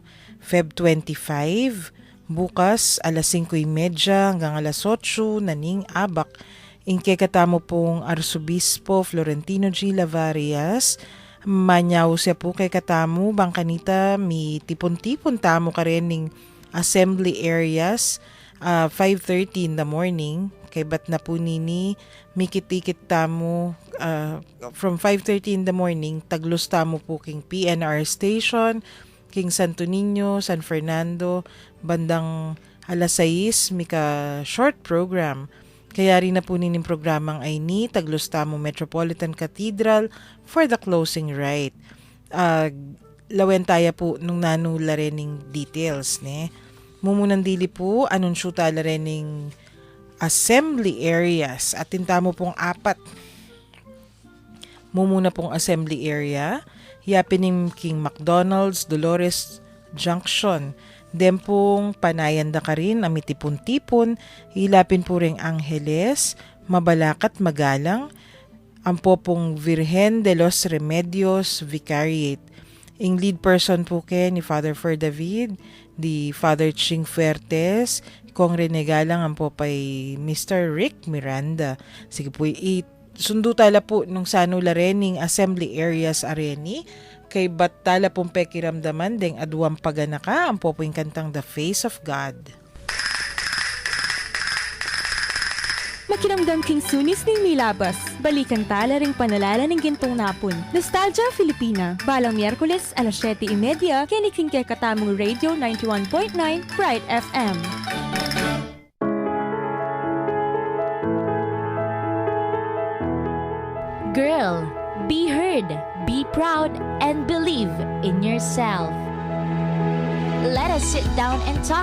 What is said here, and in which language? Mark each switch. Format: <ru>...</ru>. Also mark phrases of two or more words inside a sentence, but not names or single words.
<pam>Feb 25, bukas alas 5:30 hanggang alas 8 naning abak. Inke katamo pong Arsobispo Florentino G. Lavarias, manyaw siya po kay katamo, bangkanita mi tipon-tipon tamo ka rin ng</pam> <en>assembly areas,</en> <pam>5:30</pam> <en>in the morning,</en> <pam>kay bat na po nini, mikitikit tamo,</pam> <en>from 5:30 in the morning,</en> <pam>taglos tamo po king PNR station, king Santo Niño, San Fernando, bandang alas 6, mika</pam> <en>short program.</en> <pam>Kaya rin na po nining programang ay ni taglos tamo Metropolitan Cathedral</pam> <en>for the closing rite.</en> <pam>Lawen tayo po nung nanula rin ng details. Mumunan dili po, anunsyo tala rin ng</pam> <en>assembly areas.</en> <pam>At tintamo pong 4. Mumuna pong</pam> <en>assembly area.</en> <pam>Yapinim king McDonald's, Dolores Junction. Dempong panayanda ka rin, amitipon-tipon, hilapin po ring Angeles, Mabalacat, Magalang, ampo pong Virgen de los Remedios Vicariate. Ing lead person po ke ni Father Fer David, di Father Ching Fuertes, kong renegalang ampo pay Mr. Rick Miranda. Sige po, sundo tala po nung sanula rening</pam> <en>assembly areas</en> <pam>areni, kay batala pong pekiramdaman deng aduang paganaka ang popoing kantang The Face of God. Makiramdam king sunis ning milabas. Balikan tala ring panalala ng gintong napon. Nostalgia Filipina. Balang Miyerkules alas 7:30 kiniking kay katamong Radio 91.9 Bright FM.</pam> <en>Girl, be heard, be proud, and believe in yourself. Let us sit down and talk.</en>